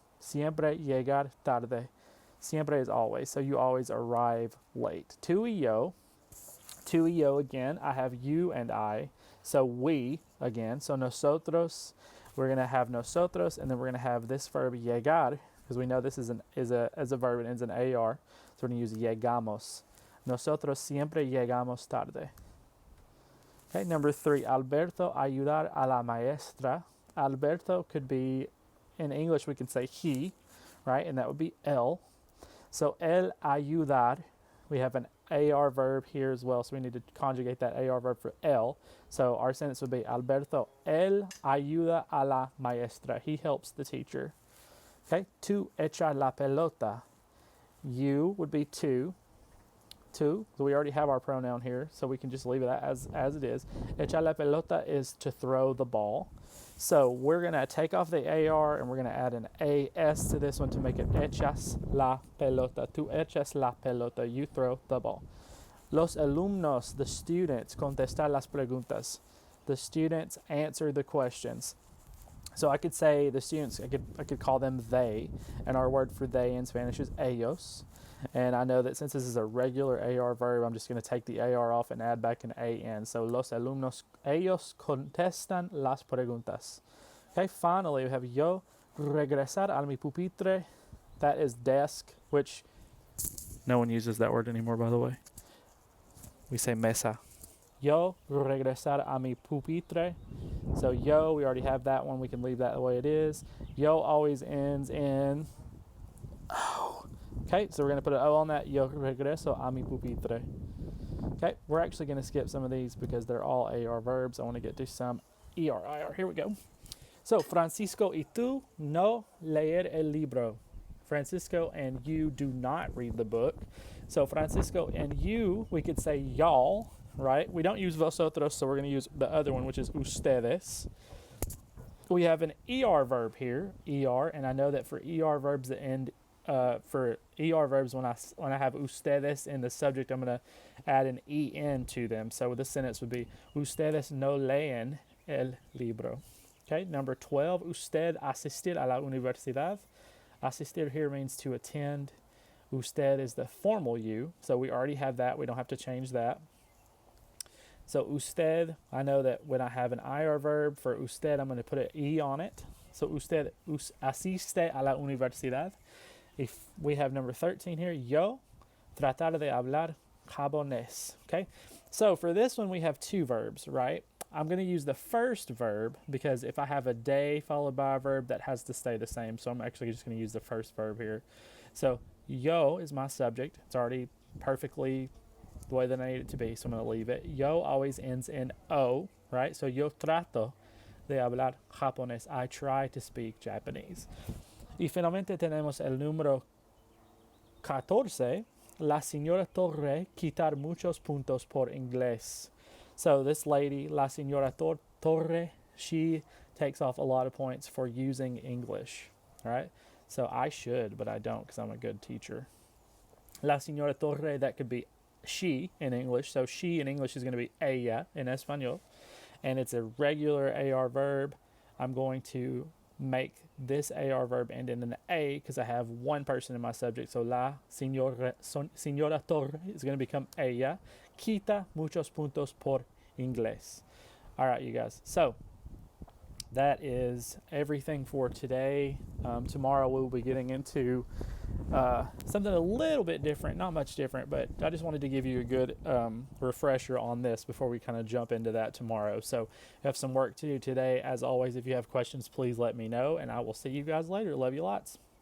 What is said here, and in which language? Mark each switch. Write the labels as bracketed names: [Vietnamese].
[Spanish] Siempre llegar tarde. [English] Siempre is always, so you always arrive late. [Spanish] Tú y yo. Tú y yo [English] again. I have you and I. So we again. So nosotros. We're going to have nosotros, and then we're going to have this verb llegar, because we know this is a verb and ends in AR. So we're going to use llegamos. [Spanish] Nosotros siempre llegamos tarde. [English] Okay, number 3, [Spanish] Alberto ayudar a la maestra. [English] Alberto could be, in English we can say he, right? And that would be él. So él ayudar, we have an AR verb here as well, so we need to conjugate that AR verb for él. So our sentence would be [Spanish] Alberto, él ayuda a la maestra. [English] He helps the teacher. Okay, [Spanish] tú echar la pelota. [English] You would be tú. Tú, so we already have our pronoun here, so we can just leave it as it is. Echar la pelota is to throw the ball. So we're going to take off the AR and we're going to add an AS to this one to make it echas la pelota. [Spanish] Tú echas la pelota, [English] you throw the ball. Los alumnos, the students, [Spanish] contestar las preguntas. [English] The students answer the questions. So I could say the students, I could call them they, and our word for they in Spanish is ellos. And I know that since this is a regular AR verb, I'm just going to take the AR off and add back an AN. [Spanish] So los alumnos, ellos contestan las preguntas. [English] Okay, finally we have [Spanish] yo regresar a mi pupitre. [English] That is desk, which no one uses that word anymore, by the way. We say mesa. [Spanish] Yo regresar a mi pupitre. [English] So yo, we already have that one. We can leave that the way it is. Yo always ends in O. Okay, so we're going to put an O on that. [Spanish] Yo regreso a mi pupitre. [English] Okay, we're actually going to skip some of these because they're all AR verbs. I want to get to some ER. Here we go. [Spanish] So, Francisco y tú no leer el libro. [English] Francisco and you do not read the book. So, Francisco and you, we could say y'all, right? We don't use vosotros, so we're going to use the other one, which is ustedes. We have an ER verb here, ER, and I know that for ER verbs that end for ER verbs, when I have ustedes in the subject, I'm going to add an EN to them. So this sentence would be, [Spanish] ustedes no leen el libro. Okay, number 12, usted asistir a la universidad. [English] Asistir here means to attend. Usted is the formal you, so we already have that. We don't have to change that. So usted, I know that when I have an IR verb for usted, I'm going to put an E on it. So usted asiste a la universidad. If we have number 13 here, [Spanish] yo tratar de hablar japonés. [English] Okay, so for this one we have two verbs, right? I'm going to use the first verb because if I have a day followed by a verb, that has to stay the same. So I'm actually just going to use the first verb here. So yo is my subject. It's already perfectly the way that I need it to be, so I'm going to leave it. Yo always ends in O, right? [Spanish] So yo trato de hablar japonés. [English] I try to speak Japanese. [Spanish] Y finalmente tenemos el número 14. La señora Torre quitar muchos puntos por inglés. [English] So this lady, La señora Torre, she takes off a lot of points for using English, all right? So I should, but I don't because I'm a good teacher. La señora Torre, that could be she in English. So she in English is going to be ella in Español. And it's a regular AR verb. I'm going to make this AR verb end in an A because I have one person in my subject. So la señora Torre is going to become ella. [Spanish] Quita muchos puntos por inglés. [English] All right, you guys. So that is everything for today. Tomorrow we'll be getting into something a little bit different, not much different, but I just wanted to give you a good refresher on this before we kind of jump into that tomorrow. So you have some work to do today. As always, if you have questions, please let me know, and I will see you guys later. Love you lots.